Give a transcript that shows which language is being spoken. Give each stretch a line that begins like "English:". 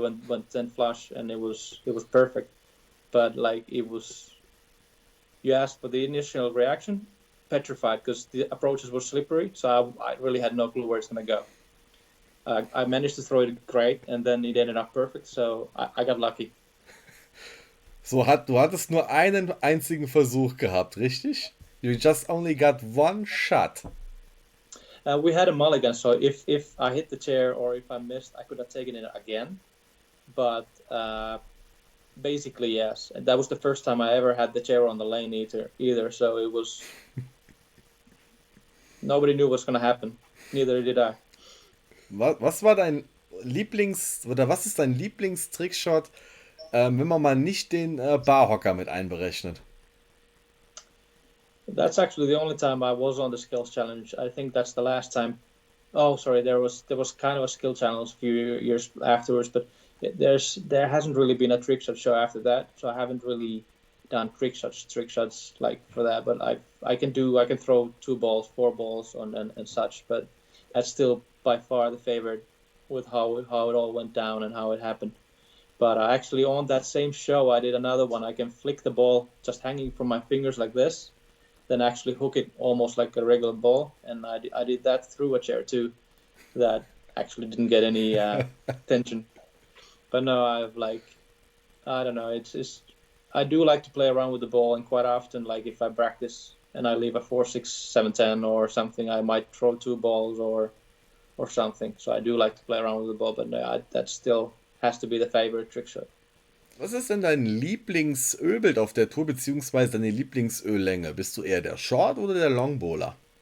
English: It went 10 flush, and it was perfect. But like you asked for the initial reaction, petrified, because the approaches were slippery, so I really had no clue where it's gonna go. I managed to throw it great, and then it ended up perfect, so I got lucky.
German: Du hattest nur einen einzigen Versuch gehabt, richtig?
English: You just only got one shot. We had a mulligan, so if I hit the chair or if I missed, I could have taken it again. But basically, yes. And that was the first time I ever had the chair on the lane either. So it was... Nobody knew what's going to happen. Neither did I.
German: Was war dein was ist dein Lieblingstrickshot, wenn man mal nicht den Barhocker mit einberechnet?
English: That's actually the only time I was on the skills challenge. I think that's the last time. Oh, sorry, there was kind of a skill challenge a few years afterwards, but there hasn't really been a trick shot show after that, so I haven't really done trick shots like for that. But I can throw 2 balls, 4 balls on and such, but that's still by far the favorite with how it all went down and how it happened. But actually on that same show, I did another one. I can flick the ball just hanging from my fingers like this, then actually hook it almost like a regular ball, and I did that through a chair too. That actually didn't get any attention. But no, I don't know. I do like to play around with the ball, and quite often, like if I practice and I leave a 4, 6, 7, 10 or something, I might throw 2 balls or something. So I do like to play around with the ball, but no, that still has to be the favorite trick shot.
German: Was ist denn dein Lieblingsölbild auf der Tour, beziehungsweise deine Lieblingsöllänge? Bist du eher der Short- oder der Longbowler?